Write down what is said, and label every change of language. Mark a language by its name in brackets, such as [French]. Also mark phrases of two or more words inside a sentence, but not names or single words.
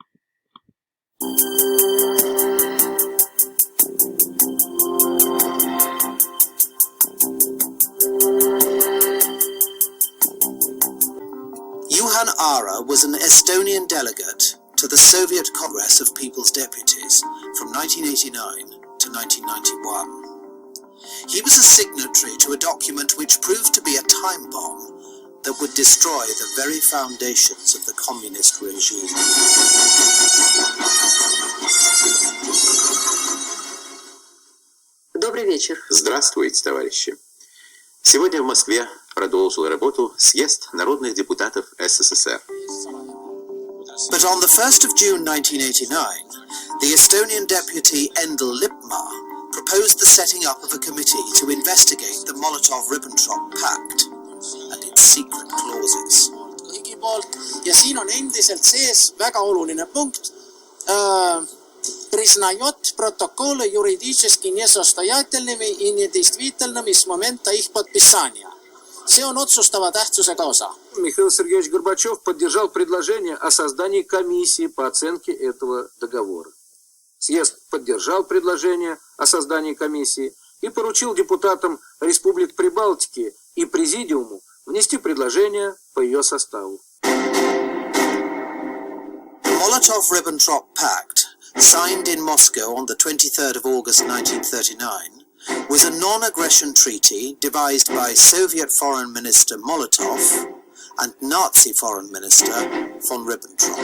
[English] Juhan Aara was an Estonian delegate to the Soviet Congress of People's Deputies from 1989 to 1991. He was a signatory to a document which proved to be a time bomb that would destroy the very foundations of the communist regime. [Russian] Добрый вечер. Здравствуйте, товарищи. Сегодня в Москве продолжил работу съезд народных депутатов СССР. [English] But on the 1st of June 1989, the Estonian deputy Endel Lippmaa proposed the setting up of a committee to investigate the Molotov-Ribbentrop Pact and its secret clauses. [Estonian] Kõigi poolt ja siin on endiselt sees väga oluline punkt. [Russian] Признает протоколы юридически несостоятельными и недействительными с момента их подписания. [Estonian] See on otsustava tähtsusega osa. [Russian] Михаил Сергеевич Горбачев поддержал предложение о создании комиссии по оценке этого договора. Съезд поддержал предложение о создании комиссии и поручил депутатам республик Прибалтики и Президиуму внести предложение по ее составу. [English] The Molotov-Ribbentrop Pact, signed in Moscow on the 23rd of August 1939, was a non-aggression treaty devised by Soviet Foreign Minister Molotov and Nazi Foreign Minister von Ribbentrop.